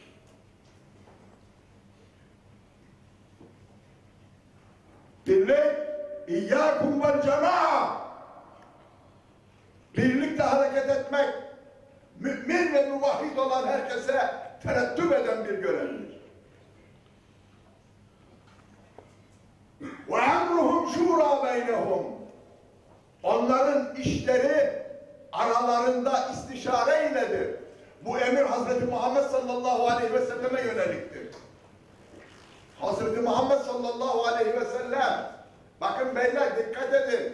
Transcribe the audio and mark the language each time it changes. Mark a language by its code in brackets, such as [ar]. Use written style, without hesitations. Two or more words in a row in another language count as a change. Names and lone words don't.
[ar] Birlik, إياكم والجماعة. [tr] Birlikte hareket etmek, mümin ve muvahhid olan herkese tereddüt eden bir görevdir. [ar] وَاَمْرُهُمْ شُورَى بَيْنَهُمْ [tr] Onların işleri aralarında istişare iledir. Bu emir Hazreti Muhammed [ar] صلى الله عليه وسلم [tr] yöneliktir. Hazreti Muhammed [ar] صلى الله عليه وسلم, [tr] bakın beyler dikkat edin.